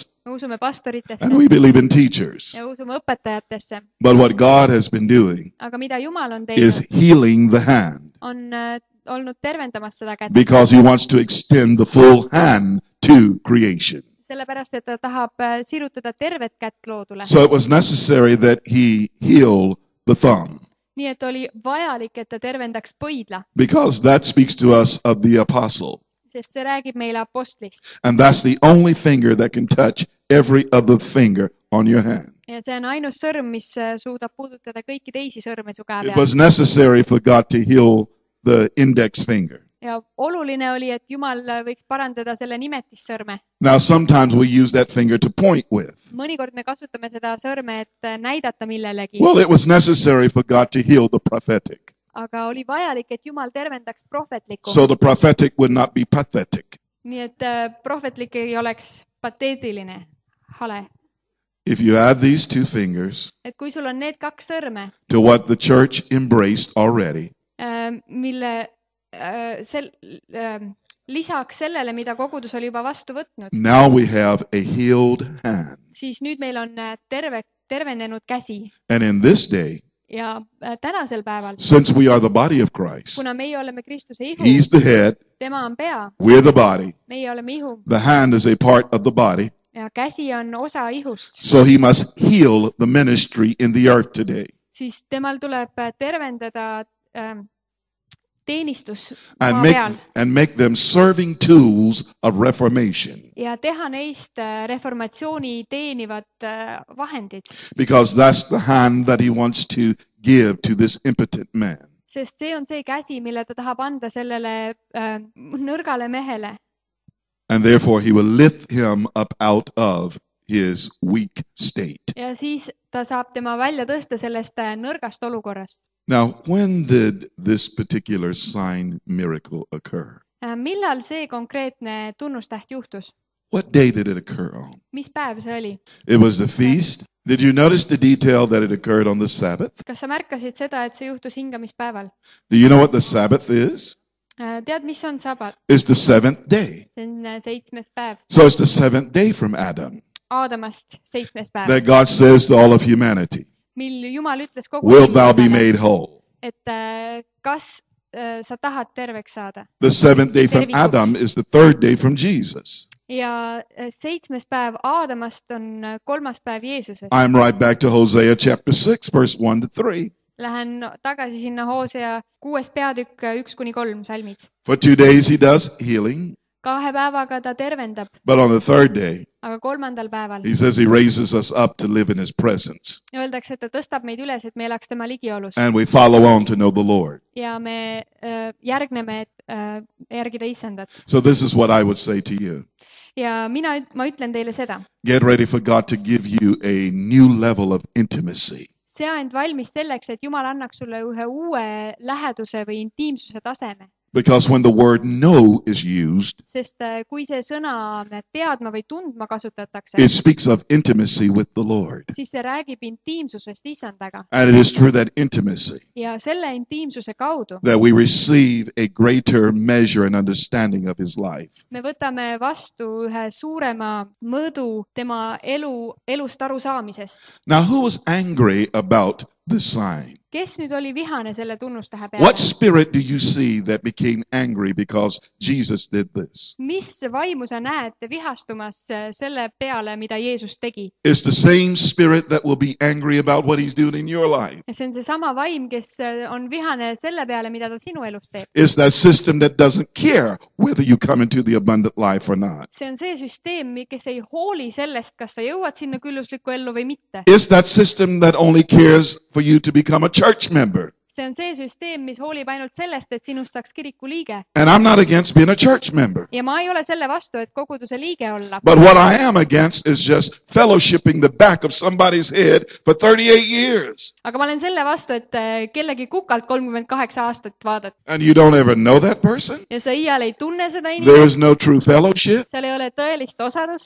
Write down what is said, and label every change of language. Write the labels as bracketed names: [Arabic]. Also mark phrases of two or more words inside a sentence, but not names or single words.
[Estonian] me usume pastoritesse [English] and we believe in teachers. [Estonian] ja usume õpetajatesse. [English] But what God has been doing [Estonian] Aga mida Jumal on [English] is [Estonian] teinud, [English] healing the hand, [Estonian] on olnud tervendamas seda kätt. [English] because he wants to extend the full hand to creation. [Estonian] Sellepärast, et ta tahab sirutada tervet kätt loodule. [English] So it was necessary that he heal the thumb, [Estonian] Nii et oli vajalik, et ta tervendaks põidla, [English] because that speaks to us of the apostle. [Estonian] sest see räägib meile apostlist. [English] And that's the only finger that can touch every other finger on your hand. [Estonian] Ja see on ainus sõrm, mis suudab puudutada kõiki teisi sõrme su käe [English] It [Estonian] peal. [English] was necessary for God to heal the index finger. [Estonian] Ja oluline oli, et Jumal võiks parandada selle nimetissõrme. [English] Now, sometimes we use that finger to point with. [Estonian] Mõnikord me kasutame seda sõrme, et näidata millelegi. [English] Well, it was necessary for God to heal the prophetic, [Estonian] Aga oli vajalik, et Jumal tervendaks prohvetlikku. [English] so the prophetic would not be pathetic. [Estonian] Nii et prohvetlik ei oleks pateetiline, hale. [English] If you add these two fingers [Estonian] et kui sul on need 2 sõrme, [English] to what the church embraced already, [Estonian] mille lisaks sellele, mida kogudus oli juba vastu võtnud, [English] now we have a healed hand. [Estonian] siis nüüd meil on tervenenud käsi. [English] And in this day, [Estonian] Ja tänasel päeval, [English] since we are the body of Christ, [Estonian] kuna meie oleme Kristuse ihu, [English] He's the head, [Estonian] tema on pea, [English] we're the body, [Estonian] meie oleme ihu [English] the hand is a part of the body, [Estonian] ja käsi on osa ihust, [English] so He must heal the ministry in the earth today. [Estonian] siis temal tuleb tervendada teenistus [English] And [Estonian] maa peal [English] make them serving tools of reformation, [Estonian] ja teha neist reformatsiooni teenivad vahendid, [English] because that's the hand that He wants to give to this impotent man. [Estonian] sest see on see käsi, mille ta tahab anda sellele nõrgale mehele. [English] And therefore He will lift him up out of his weak state. [Estonian] Ja siis ta saab tema välja tõsta sellest nõrgast olukorrast. [English] Now, when did this particular sign miracle occur? [Estonian] Millal see konkreetne tunnustäht juhtus? [English] What day did it occur on? [Estonian] Mis päev see oli? [English] It was the feast. Did you notice the detail that it occurred on the Sabbath? [Estonian] Kas sa märkasid seda, et see juhtus hingamispäeval? [English] Do you know what the Sabbath is? [Estonian] Tead, mis on sabat? [English] It's the 7th day. [Estonian] See on 7. päev. [English] So it's the 7th day from Adam [Estonian] Aadamast 7. päev. [English] that God says to all of humanity, [Estonian] Mil Jumal ütles kogu [English] wilt thou be [Estonian] inimesele, [English] made whole? [Estonian] et kas sa tahad terveks saada. [English] The 7th day from Adam is the 3rd day from Jesus. [Estonian] Ja 7. päev Aadamast on 3. päev Jeesusest. [English] I'm right back to Hosea chapter 6, verse 1 to 3. [Estonian] Lähen tagasi sinna Hosea 6. peatükk 1-3 salmid. [English] For 2 days he does healing, [Estonian] 2 päevaga ta tervendab, [English] but on the 3rd day, [Estonian] aga 3. päeval [English] he says he raises us up to live in his presence. [Estonian] öeldakse, et ta tõstab meid üles, et me elaks tema ligiolus. [English] And we follow on to know the Lord. [Estonian] Ja me järgneme, et järgida issandat. [English] So this is what I would say to you. [Estonian] Ja ma ütlen teile seda. [English] Get ready for God to give you a new level of intimacy. [Estonian] Sea end valmis selleks, et Jumal annaks sulle ühe uue läheduse või intiimsuse taseme. [English] Because when the word know is used, [Estonian] Sest kui see sõna teadma või tundma kasutatakse, [English] it speaks of intimacy with the Lord. [Estonian] siis see räägib intiimsusest issandaga. [English] And it is through that intimacy [Estonian] Ja selle intiimsuse kaudu [English] that we receive a greater measure and understanding of his life. [Estonian] me võtame vastu ühe suurema mõõdu tema elust arusaamisest. [English] Now, who was angry about this sign? [Estonian] Kes nüüd oli vihane selle tunnustähe [English] What [Estonian] peale? [English] spirit do you see that became angry because Jesus did this? [Estonian] Mis vaimu sa näed vihastumas selle peale, mida Jeesus tegi? [English] It's the same spirit that will be angry about what he's doing in your life. [Estonian] Ja see on seesama vaim, kes on vihane selle peale, mida ta sinu elus teeb. [English] It's that system that doesn't care whether you come into the abundant life or not. [Estonian] See on see süsteem, kes ei hooli sellest, kas sa jõuad sinna külluslikku ellu või mitte. [English] It's that system that only cares for you to become a church member. [Estonian] See on see süsteem, mis hoolib ainult sellest, et sinust saaks kiriku liige. [English] And I'm not against being a church member. [Estonian] Ja ma ei ole selle vastu, et koguduse liige olla. [English] But what I am against is just fellowshipping the back of somebody's head for 38 years. [Estonian] Aga ma olen selle vastu, et kellegi kukalt 38 aastat vaadata. [English] And you don't ever know that person? [Estonian] Ja sa iial ei tunne seda [English] There [Estonian] inimest. [English] is no true fellowship. [Estonian] Seal ei ole tõelist osadust.